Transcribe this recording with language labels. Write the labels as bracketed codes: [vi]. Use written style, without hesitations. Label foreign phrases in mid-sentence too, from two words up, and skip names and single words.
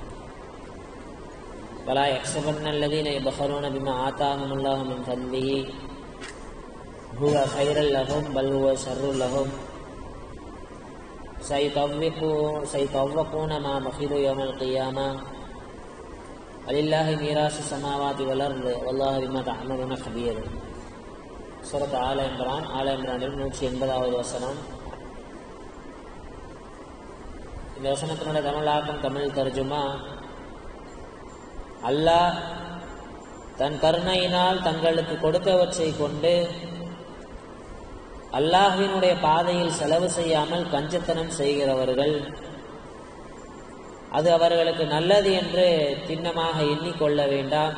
[ar] ولا يحسبن الذين يبخلون بما آتاهم الله من فضله هو خير لهم بل هو شر لهم سيطوقون ما بخلوا يوم القيامة ولله ميراث السماوات والأرض والله بما تعملون خبير. [ta] சூரத் ஆல இம்ரான் 180வது வசனம். இந்த வசனத்தினுடைய தமிழாக்கம், தமிழ் தர்ஜுமா, அல்லாஹ் தன் கருணையினால் தங்களுக்கு கொடுத்தவற்றை கொண்டு அல்லாஹ்வினுடைய பாதையில் செலவு செய்யாமல் கஞ்சத்தனம் செய்கிறவர்கள் அது அவர்களுக்கு நல்லது என்று திண்ணமாக எண்ணிக்கொள்ள வேண்டாம்.